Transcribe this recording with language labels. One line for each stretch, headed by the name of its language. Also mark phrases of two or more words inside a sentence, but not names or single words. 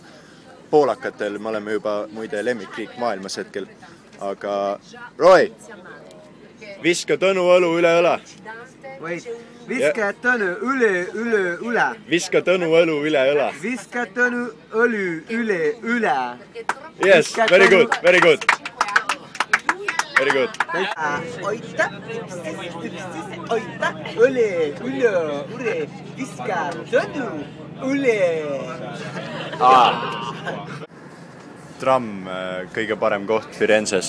Estonian: Poolakatel me oleme juba muide lemmikriik maailmas hetkel. Aga Roy, viska Tõnu õlu üle õla. Viska Tõnu üle. Viska Tõnu õlu üle õla. Viska Tõnu õlu üle.
English: Yes, very good, very good. Very good.
Estonian: Oita, üle, viska Tõnu üle. Tramm, kõige parem koht Firenzes.